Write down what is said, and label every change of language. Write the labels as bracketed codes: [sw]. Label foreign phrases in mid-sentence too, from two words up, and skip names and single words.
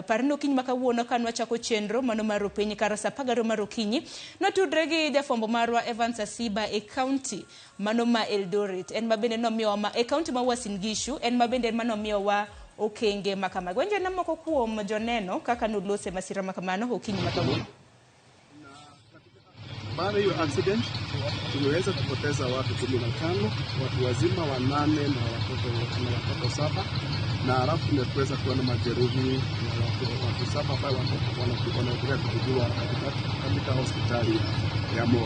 [luo] Parni okinyi makawuono kanwa chako chenro mano mar openyi kar saa 12 mar okinyi notudre gi jafwambo marwa Evans Asiba e county mano ma Eldoret. En mabende nomiyowa e county ma Uasin Gishu, en mabende manomiyowa okenge makamago. Wenje na moko kuom joneno kaka nolose masira makamano okinyi makawuono. [sw] Baada hiyo accident tumeweza kupoteza watu 15, watu wazima 8 na watoto 7, na halafu tumeweza kuona majeruhi ya watu 7 ambao wanaendelea kutibiwa katika hospitali ya Moro.